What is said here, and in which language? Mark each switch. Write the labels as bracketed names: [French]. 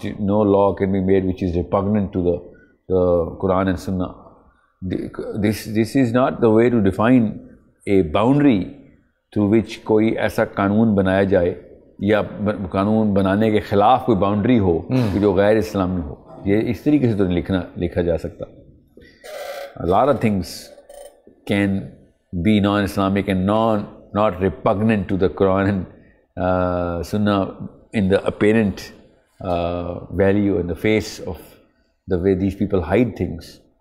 [English] No law can be made which is repugnant to the Quran and Sunnah. This is not the way to define a boundary through which [Urdu] کوئی ایسا قانون بنایا جائے یا قانون بنانے کے خلاف کوئی باؤنڈری ہو کہ جو غیر اسلامی ہو. یہ اس طریقے سے تو نہیں لکھا جا سکتا. [English] A lot of things can be non-Islamic and not repugnant to the Quran and Sunnah in the apparent value and the face of the way these people hide things.